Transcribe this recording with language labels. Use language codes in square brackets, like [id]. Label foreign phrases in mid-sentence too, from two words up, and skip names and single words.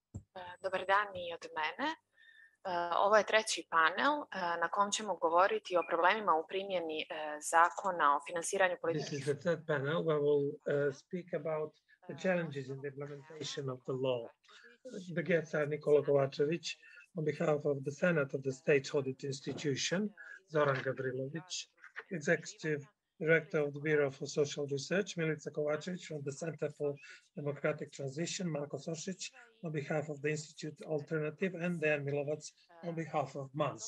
[sr] Dobar dan i od mene. Ovo je treći panel na kom ćemo govoriti o problemima u primjeni zakona o finansiranju politike. [en] This is the third panel where we'll speak about the challenges in the implementation of the law. The guests are Nikola Kovačević on behalf of the Senate of the State Audit Institution, Zoran Gavrilović, Executive Director of the Bureau for Social Research, Milica Kovačević from the Center for Democratic Transition, Marko Sošić on behalf of the Institute Alternative, and Dejan Milovac on behalf of MAS.